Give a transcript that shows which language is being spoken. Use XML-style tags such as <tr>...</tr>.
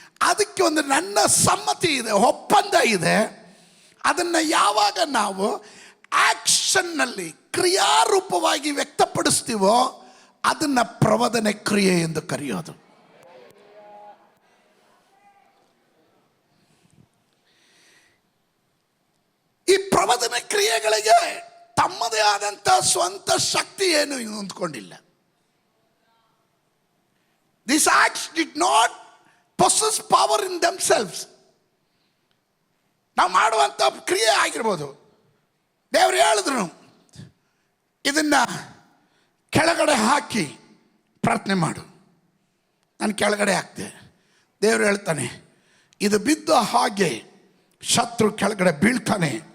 <kn>ಅದಕ್ಕೆ ಒಂದು ನನ್ನ ಸಮ್ಮತಿ ಇದೆ, ಒಪ್ಪಂದ ಇದೆ. ಅದನ್ನು ಯಾವಾಗ ನಾವು ಆಕ್ಷನ್ನಲ್ಲಿ ಕ್ರಿಯಾರೂಪವಾಗಿ ವ್ಯಕ್ತಪಡಿಸ್ತೀವೋ ಅದನ್ನು ಪ್ರವದನೆ ಕ್ರಿಯೆ ಎಂದು ಕರೆಯೋದು. ಈ ಪ್ರವದನೆ ಕ್ರಿಯೆಗಳಿಗೆ ತಮ್ಮದೇ ಆದಂಥ ಸ್ವಂತ ಶಕ್ತಿ ಏನು ಹೊಂದ್ಕೊಂಡಿಲ್ಲ.</kn> <en>These acts did not possess power in themselves.</en> <kn>ನಾವು ಮಾಡುವಂಥ ಕ್ರಿಯೆ ಆಗಿರ್ಬೋದು. ದೇವರು ಹೇಳಿದ್ರು, ಇದನ್ನ ಕೆಳಗಡೆ ಹಾಕಿ ಪ್ರಾರ್ಥನೆ ಮಾಡು. ನಾನು ಕೆಳಗಡೆ ಹಾಕ್ತೆ. ದೇವರು ಹೇಳ್ತಾನೆ, ಇದು ಬಿದ್ದ ಹಾಗೆ ಶತ್ರು ಕೆಳಗಡೆ ಬೀಳ್ತಾನೆ.</kn>